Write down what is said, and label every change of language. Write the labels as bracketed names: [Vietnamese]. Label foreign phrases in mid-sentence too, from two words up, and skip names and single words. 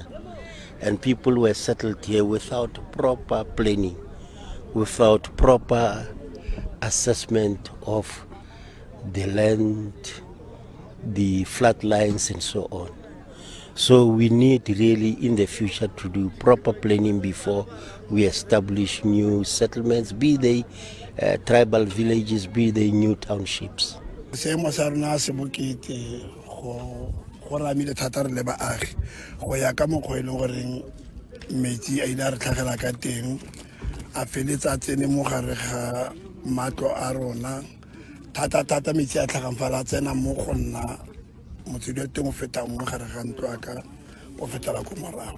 [English] And people were settled here without proper planning, without proper assessment of the land, the flood lines and so on. So we need really in the future to do proper planning before we establish new settlements, be they tribal villages, be they new townships. [Tswana] Seemo sa rona se bokete go ramile thata re le baagi go ya ka mokgwa e leng goreng metsi a ile a re tlhagela ka teng, a feletsa tsene mo gare ga matlo a rona thata metsi a tlhagang fa la tsena mo go nna motswedi wa teng o fetang mo gare ga ntlo aka o fetela ko morago.